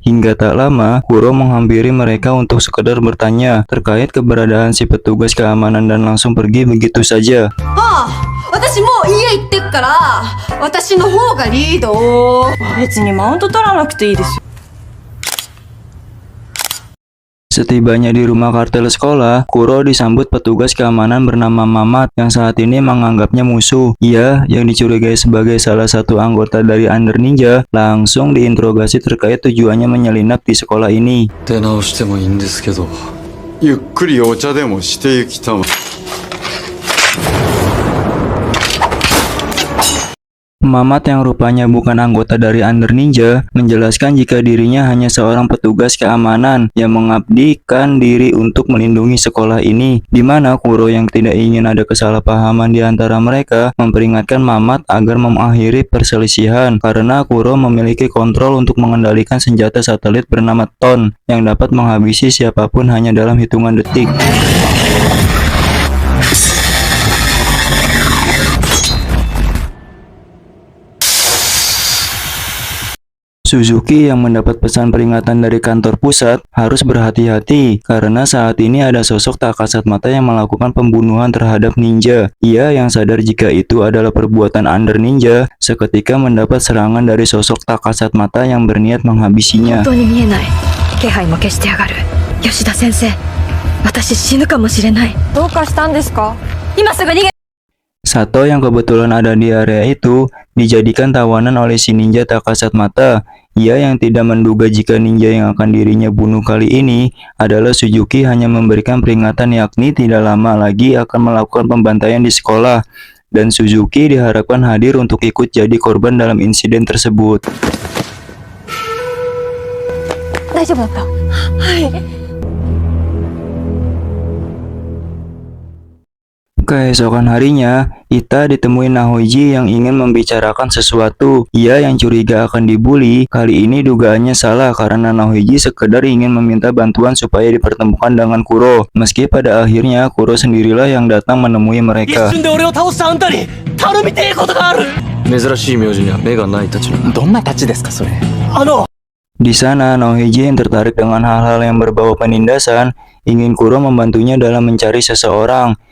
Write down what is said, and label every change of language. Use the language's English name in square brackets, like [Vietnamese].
[Indonesian] Hingga tak lama, Kuro menghampiri mereka untuk sekedar bertanya terkait keberadaan si petugas keamanan dan langsung pergi begitu saja. [Japanese] 私もう家行ってっから私の方がリード。別にマウント取らなくていいですよ。 [Indonesian] Setibanya di rumah kartel sekolah, Kuro disambut petugas keamanan bernama Mamat yang saat ini menganggapnya musuh. Ia, yang dicurigai sebagai salah satu anggota dari Under Ninja, langsung diinterogasi terkait tujuannya menyelinap di sekolah ini. [Japanese] 出直してもいいんですけど。ゆっくりお茶でもしてゆきたま。 [Indonesian] Mamat yang rupanya bukan anggota dari Under Ninja menjelaskan jika dirinya hanya seorang petugas keamanan yang mengabdikan diri untuk melindungi sekolah ini, di mana Kuro yang tidak ingin ada kesalahpahaman di antara mereka memperingatkan Mamat agar mengakhiri perselisihan karena Kuro memiliki kontrol untuk mengendalikan senjata satelit bernama Ton yang dapat menghabisi siapapun hanya dalam hitungan detik. Suzuki yang mendapat pesan peringatan dari kantor pusat harus berhati-hati karena saat ini ada sosok tak kasat mata yang melakukan pembunuhan terhadap ninja. Ia yang sadar jika itu adalah perbuatan Under Ninja seketika mendapat serangan dari sosok tak kasat mata yang berniat menghabisinya. [Japanese] 本当に見えない。気配も消してやがる。吉田先生、私死ぬかもしれない。どうかしたんですか？今すぐ逃げ。 [Indonesian] Sato yang kebetulan ada di area itu dijadikan tawanan oleh si ninja tak kasat mata. Ia yang tidak menduga jika ninja yang akan dirinya bunuh kali ini adalah Suzuki hanya memberikan peringatan yakni tidak lama lagi akan melakukan pembantaian di sekolah. Dan Suzuki diharapkan hadir untuk ikut jadi korban dalam insiden tersebut. [Japanese] 大丈夫だった？はい。 [Indonesian] Keesokan harinya, Ita ditemui Nahoji yang ingin membicarakan sesuatu. Ia yang curiga akan dibully, kali ini dugaannya salah karena Nahoji sekedar ingin meminta bantuan supaya dipertemukan dengan Kuro. Meski pada akhirnya Kuro sendirilah yang datang menemui mereka. [Japanese] 珍しい名字には目がないたちの。どんな太刀ですかそれ。 [Indonesian] Di sana, Nahoji yang tertarik dengan hal-hal yang berbau penindasan, ingin Kuro membantunya dalam mencari seseorang.